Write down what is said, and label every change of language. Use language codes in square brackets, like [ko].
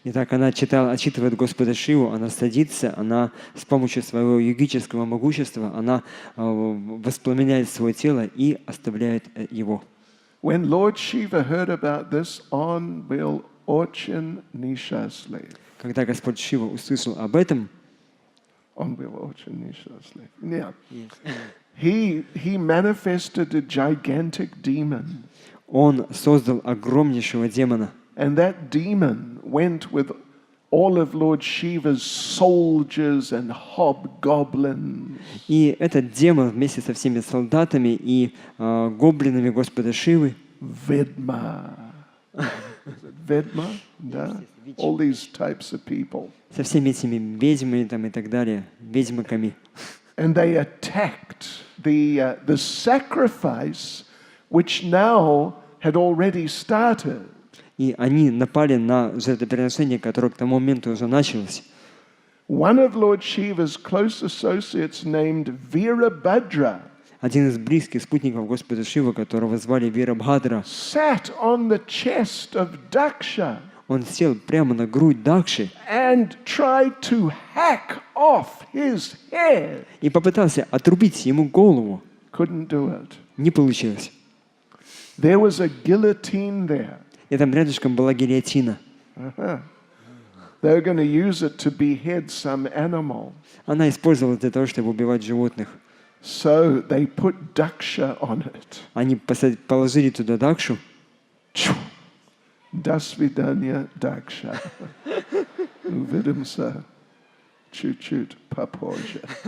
[ru] Итак, она отчитывает Господа Шиву, она садится, она с помощью своего йогического могущества, она воспламеняет свое тело и оставляет его. [en] When Lord Shiva heard about this, [ru] on был очень несчастлив. Когда Господь Шива услышал об этом, Он был очень несчастлив. [en] Yeah. He manifested a gigantic demon. [ru] он создал огромнейшего демона. [en] And that demon went with all of Lord Shiva's soldiers and hobgoblins. [ru] И этот демон вместе со всеми солдатами и гоблинами Господа Шивы, Vedma. Vedma? Да? [en] All these types of people. [ru] со всеми этими ведьмами там, и так далее, ведьмаками. [en] And they attacked the sacrifice which now had already started. [ru] И они напали на жертвоприношение, которое к тому моменту уже началось. [en] One of Lord Shiva's close associates named Virabhadra [ru] Один из близких спутников Господа Шивы, которого звали Вирабхадра, [en] sat on the chest of Daksha. [ru] Он сел прямо на грудь Дакши [en] and tried to hack off his head. [ru] и попытался отрубить ему голову. [en] Couldn't do it. [ru] Не получилось. [en] There was a guillotine there. [ru] И там рядышком была гильотина. Uh-huh. [en] They were going to use it to behead some animal. [ru] Она использовалась для того, чтобы убивать животных. [en] So they put Daksha on it. [ru] Они положили туда Дакшу. До свидания, Daksha. Увидимся чуть-чуть попозже.